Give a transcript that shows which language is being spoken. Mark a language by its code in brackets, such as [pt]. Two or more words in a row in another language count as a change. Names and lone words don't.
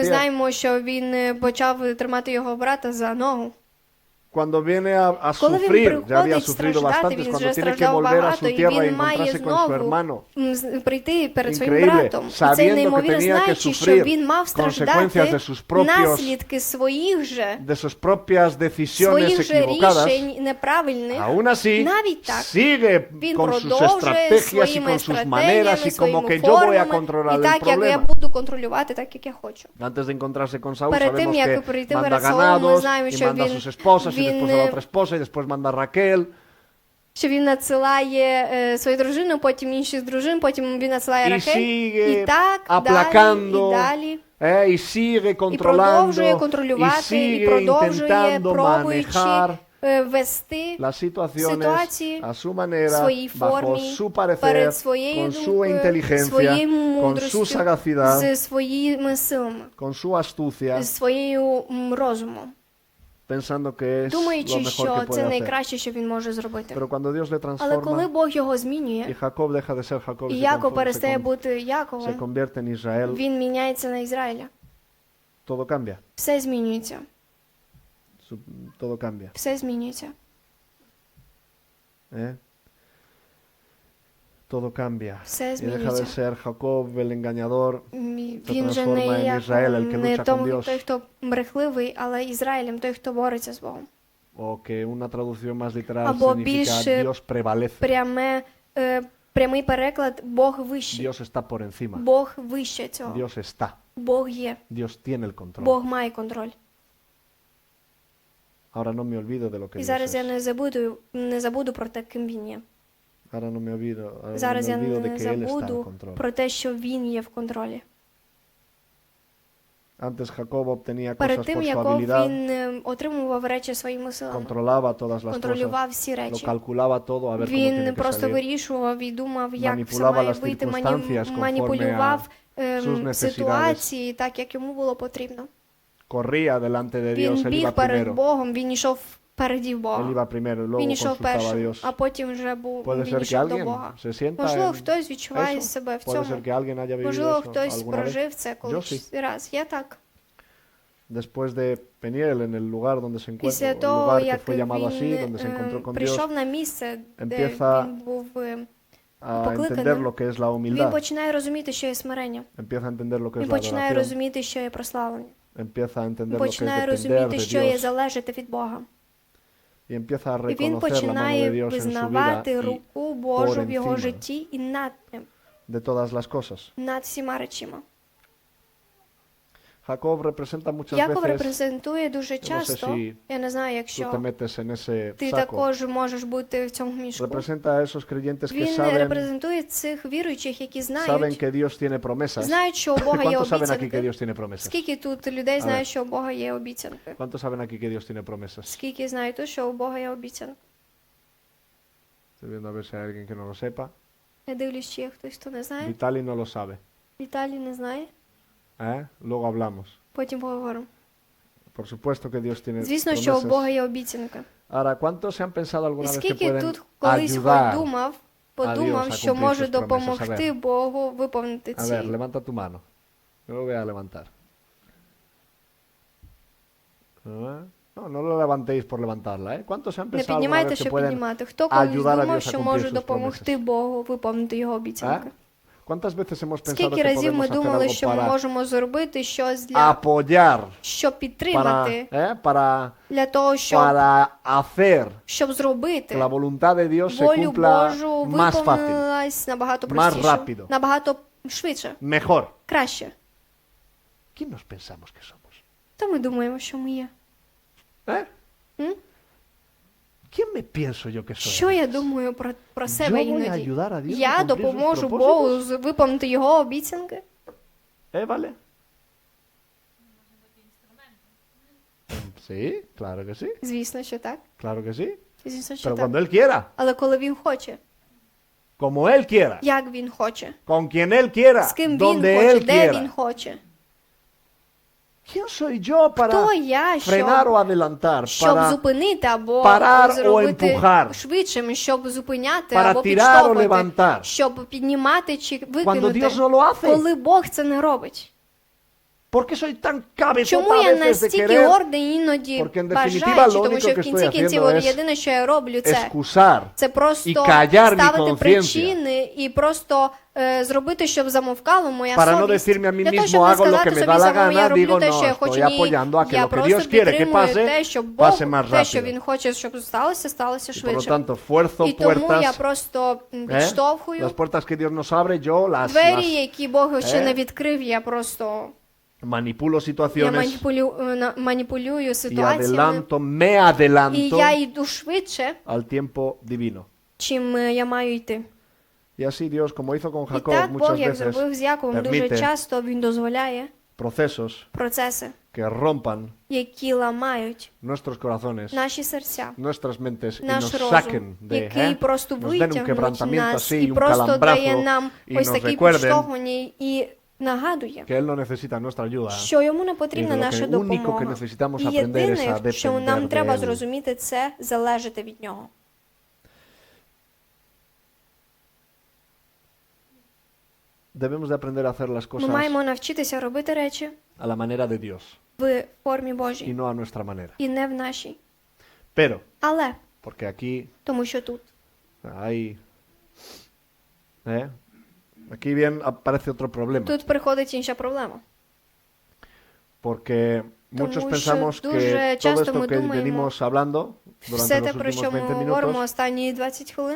[uk] знаємо, що він почав тримати його брата за ногу. [es] Cuando viene a [uk] Коли він [es] sufrir, ya había [uk] приходить [es] sufrido [uk] страждати, [es] bastantes, [uk] він [es] cuando [uk] вже [es] tiene que [uk] страждав [es] volver a [uk] багато, [es] su [uk] і [es] tierra y [uk] він має [es] encontrarse con su [uk] знову [es] hermano. [uk] Прийти перед своїм [es] Increíble, [uk] братом. І це [es] sabiendo que [uk] неймовірно [es] tenía que [uk] знаючи, що [es] sufrir [uk] він мав [es] consecuencias [uk] страждати [es] de sus propios- [uk] наслідки своїх же [es] de sus propias decisiones [uk] своїх же [es] equivocadas, [uk] рішень неправильних. [es] aún así [uk] навіть так, [es] sigue [uk] Він [es] con sus [uk] продовжує [es] estrategias y [uk] своїми [es] con sus maneras y como [uk] стратегіями, [es] que [uk] своїми [es] yo voy a [uk] формами, [es] controlar [uk] і [es] el [uk] так, як я [es] problema. [uk] буду контролювати, так, як я хочу. [es] Antes de encontrarse con Saúl, [uk] Перед тим, [es] sabemos [uk] як [es] que [uk] прийти [es] manda [uk] перед Саулом, ми [es] ganados [uk] знаємо, [es] y [uk] що [es] manda a [uk] він- [es] sus esposas y [uk] він, [es] después a la otra esposa y después manda a Raquel. [uk] Що він надсилає свою дружину, потім інших дружин, потім він надсилає [es] Y [uk] Рахель. [es] sigue [uk] І так, [es] aplacando, [uk] далі. [es] y sigue [uk] І [es] controlando, [uk] продовжує [es] y [uk] контролювати, і [es] sigue [uk] продовжує, [es] intentando [uk] пробуючи [es] manejar [uk] вести [es] las situaciones [uk] ситуації [es] a su manera, [uk] своїй [es] bajo [uk] формі, [es] su parecer, [uk] перед своєю [es] con su [uk] думкою, [es] inteligencia, [uk] своєю [es] con su [uk] мудрістю, [es] sagacidad, [uk] зі своїми силами, [es] con su astucia, [uk] зі своєю розумом, [es] pensando que es lo [uk] думаючи, [es] mejor [uk] що [es] que puede [uk] це [es] hacer. [uk] найкраще, що він може зробити. [es] Pero cuando Dios le [uk] Але коли [es] transforma [uk] Бог його [es] y [uk] змінює, [es] Jacob deja de ser Jacob, [uk] і [es] se [uk] Яков [es] conforma- [uk] перестає [es] se con- [uk] бути [es] se [uk] Яковом, [es] convierte en Israel, [uk] він міняється на Ізраїля. [es] todo cambia. [uk] Все змінюється. [es] Todo cambia. [uk] Все змінюється. [es] ¿Eh? Todo cambia. [uk] Все [es] Y deja de [uk] змінюється. [es] ser Jacob el engañador, [uk] Він же не [es] transforma en [uk] як [es] Israel, el que [uk] не [es] lucha con [uk] тому, [es] Dios. [uk] той, хто брехливий, але Ізраїлем, той, хто бореться з Богом. [es] o que una traducción más literal [uk] Або [es] significa [uk] більше [es] Dios prevalece. [uk] Прямий переклад Бог вищий. [es] Dios está por encima. [uk] Бог вище цього. [es] Dios está. [uk] Бог є. [es] Dios tiene el control. [uk] Бог має контроль. [es] Ahora no me olvido de lo que [uk] І [es] Dios [uk] зараз я [es] es. [uk] не забуду про те, ким він є. [es] Ahora no me olvido, ahora no [uk] Зараз [es] me [uk] я [es] olvido de [uk] не [es] que Él está en [uk] забуду [es] control. [uk] про те, що він є в контролі. [es] Antes Jacob obtenía [uk] Перед [es] cosas [uk] тим, [es] por su [uk] як [es] habilidad, [uk] він отримував речі своїми силами, [es] controlaba todas las cosas, [uk] контролював всі [es] lo [uk] речі. [es] calculaba todo a ver cómo tiene [uk] Він [es] que [uk] просто [es] salir. [uk] вирішував і думав, як все [es] Manipulaba [uk] має [es] las [uk] вийти, [es] circunstancias conforme [uk] маніпулював [es] a sus necesidades. [uk] ситуації так, як йому було потрібно. [es] Corría delante de Dios, [uk] Він [es] él [uk] біг [es] iba [uk] перед [es] primero. [uk] Богом, він йшов впереді [es] Él [uk] Бога. [es] iba primero, [uk] Він [es] luego [uk] йшов [es] consultaba a [uk] першим, [es] Dios. [uk] а потім вже [es] Puede [uk] він [es] ser que [uk] йшов до [es] alguien [uk] Бога. [es] se sienta [uk] Можливо, [es] en [uk] хтось відчуває [es] eso. [uk] себе в [es] Puede ser [uk] цьому. [es] que alguien haya vivido [uk] Можливо, [es] eso [uk] хтось [es] alguna vez. [uk] прожив це [es] Yo sí. [uk] колись раз. Я так. [es] Después de Peniel, en el lugar donde se encuentra, [uk] Після [es] el [uk] того, [es] lugar que [uk] як [es] fue llamado así, [uk] він [es] donde se encontró con Dios, [uk] прийшов на місце, де [es] empieza [uk] він був, [es] a [uk] покликаний, [es] entender lo que es la [uk] він [es] humildad, [uk] починає розуміти, що є смирення. [es] empieza a entender lo que es [uk] Він [es] la [uk] починає [es] adoración, [uk] розуміти, що є прославлення. [es] empieza a entender [uk] Він [es] lo que es [uk] починає [es] depender [uk] розуміти, [es] de [uk] що є [es] Dios [uk] залежати від Бога. [es] y empieza a [uk] І він [es] reconocer la mano de [uk] починає [es] Dios en su vida [uk] визнавати [es] y [uk] руку Божу в його [es] encima [uk] житті і над ним, [es] de todas las cosas. [uk] над всіма речима. [es] Jacob representa muchas [uk] Яков [es] veces, [uk] репрезентує дуже [es] no sé [uk] часто, [es] si [uk] я не знаю, [es] tú te [uk] якщо [es] metes en ese [uk] ти [es] saco, [uk] також можеш бути в цьому мішку. [es] representa a esos creyentes que [uk] Він [es] saben [uk] репрезентує цих віруючих, які [es] saben [uk] знають, [es] que Dios tiene promesas. [uk] знають, що у Бога є [es] ¿Cuántos saben aquí que [uk] обіцянки. [es] Dios tiene promesas? [uk] Скільки тут людей знають, що у Бога є обіцянки? [es] ¿Cuántos saben aquí que Dios tiene promesas? [uk] Скільки знають тут, що у Бога є обіцянки? [es] Estoy viendo a ver si hay alguien que no lo sepa. [uk] Я дивлюсь, чи є хтось, хто не знає. [es] Vitali no lo sabe. [uk] Віталій не знає. [es] Luego hablamos. [uk] Потім поговоримо. [es] Por supuesto que Dios tiene [uk] Звісно, що у [es] promesas. [uk] Бога є обіцянка. [es] Ahora, ¿cuántos se han pensado alguna [uk] І [es] vez que [uk] скільки [es] pueden [uk] тут колись [es] ayudar? [uk] подумав, [es] a [uk] що [es] cumplir [uk] може [es] sus promesas? [uk] допомогти Богу виповнити [es] A ver, [uk] ці. [es] levanta tu mano. Yo lo voy a levantar. No, no lo levantéis por levantarla, ¿eh? ¿Cuántos se han [uk] Не [es] pensado alguna [uk] піднімайте, [es] vez que [uk] щоб [es] pueden [uk] піднімати. Хто колись [es] ayudar a [uk] думав, [es] Dios a [uk] що [es] cumplir [uk] може [es] sus [uk] допомогти [es] promesas? [uk] Богу виповнити його обіцянки? [es] ¿Cuántas veces hemos pensado [uk] Скільки [es] que [uk] разів [es] podemos [uk] ми [es] hacer [uk] думали, [es] algo [uk] що ми [es] para [uk] можемо зробити щось для, [es] apoyar, [uk] щоб [es] para, [uk] підтримати, [es] para, [uk] для того, щоб [es] hacer que [uk] зробити [es] la voluntad de Dios se [uk] волю [es] cumpla [uk] Божу [es] más fácil, [uk] виповнилась набагато [es] más [uk] простіше, [es] rápido. [uk] набагато швидше, [es] mejor. [uk] краще. [es] ¿Quién nos pensamos que somos? [uk] То ми думаємо, що ми є. ¿Eh? М? [es] ¿Quién me pienso yo que soy? [uk] Що я думаю про себе [es] Yo voy a [uk] іноді? [es] ayudar a Dios a [uk] Я [es] cumplir sus [uk] допоможу [es] propósitos. [uk] Богу виповнити його обіцянки? [es] ¿Vale? Sí, claro que sí, [uk] Звісно, що так. [es] claro que sí. [uk] Звісно, що [es] Pero [uk] так. [es] cuando Él quiera, [uk] Але коли він хоче, [es] como Él quiera, [uk] як він хоче, [es] con quien Él quiera, [uk] з ким він [es] donde [uk] хоче, [es] Él [uk] де він [es] quiera. [uk] хоче. [es] ¿Quién soy yo para [uk] Хто я, [es] frenar o adelantar, [uk] щоб [es] para [uk] зупинити або [es] parar o [uk] зробити [es] empujar, [uk] швидшим, щоб зупиняти [es] para [uk] або [es] tirar o [uk] підштовхувати, [es] levantar? [uk] щоб піднімати чи [es] Cuando [uk] викинути, [es] Dios no lo hace, [uk] коли Бог це не робить? [es] ¿por qué soy tan cabezota [uk] Чому [es] a [uk] я [es] veces de [uk] настільки [es] querer [uk] гордий іноді [es] Porque, en definitiva, [uk] бажаючи, [es] lo [uk] тому [es] único [uk] що [es] que [uk] в кінці [es] estoy [uk] кінців [es] haciendo es [uk] єдине, що я роблю, [es] excusar [uk] це просто [es] y callar mi [uk] ставити [es] conciencia [uk] причини і просто зробити, щоб замовкала моя [es] para no [uk] совість. [es] decirme a mí [uk] Для того, [es] mismo [uk] щоб не [es] hago lo que [uk] сказати [es] me [uk] собі [es] da la [uk] самому, я [es] gana, [uk] роблю [es] digo [uk] те, що [es] no, [uk] я хочу. [es] estoy [uk] Ні, [es] apoyando a que [uk] я [es] lo que [uk] просто [es] Dios quiere que [uk] підтримую [es] pase, [uk] те, що Бог, [es] pase más [uk] те, що [es] rápido. [uk] Він хоче, щоб сталося [es] Y por lo [uk] швидше. [es] tanto, fuerzo [uk] І тому я [es] puertas, [uk] просто [es] las [uk] підштовхую [es] puertas que Dios nos abre, yo [uk] двері, які Бог ще ¿eh? не відкрив, я просто [es] manipulo [uk] я [es] situaciones [uk] маніпулюю [es] y [uk] ситуаціями, [es] me [uk] і [es] adelanto [uk] я йду швидше, [es] al tiempo divino. [uk] чим я маю йти. [es] Y así Dios, como hizo con [uk] І [es] Jacob [uk] так Бог, [es] muchas [uk] як [es] veces, [uk] зробив з Яковом, дуже [es] permite [uk] часто Він дозволяє [es] procesos [uk] процеси, [es] que rompan [uk] які ламають [es] nuestros corazones, [uk] наші серця, [es] nuestras mentes y [uk] наш [es] nos [uk] розум, [es] saquen de, [uk] який просто [es] nos den un [uk] витягнуть [es] quebrantamiento [uk] нас [es] así, [uk] і [es] un [uk] просто дає [es] calambrazo [uk] нам [es] y [uk] ось [es] nos [uk] такі [es] recuerden [uk] підштовхування і нагадує, [es] que Él no necesita nuestra ayuda. [uk] що йому не [es] Y [uk] потрібна [es] de lo [uk] наша [es] que único que [uk] допомога. [es] necesitamos [uk] І [es] aprender es a [uk] єдине, що [es] depender [uk] нам [es] de [uk] треба [es] Él. [uk] зрозуміти, це залежати від нього. [es] Debemos de aprender a hacer las [uk] Ми [es] cosas [uk] маємо навчитися робити речі [es] a la manera de Dios. [uk] в формі [es] y [uk] Божій [es] no a nuestra manera. [uk] і не в нашій. [es] Pero, [uk] Але, [es] porque aquí [uk] тому що тут. [es] hay... Aquí bien aparece otro problema. [uk] Тут приходить інша проблема. [es] Porque muchos [uk] Тому [es] pensamos [uk] що [es] que [uk] дуже [es] todo [uk] часто [es] esto [uk] ми [es] que [uk] думаємо, [es] venimos hablando durante [uk] все [es] los [uk] те, про [es] últimos [uk] що ми [es] 20 [uk] говоримо [es] minutos [uk] останні 20 хвилин,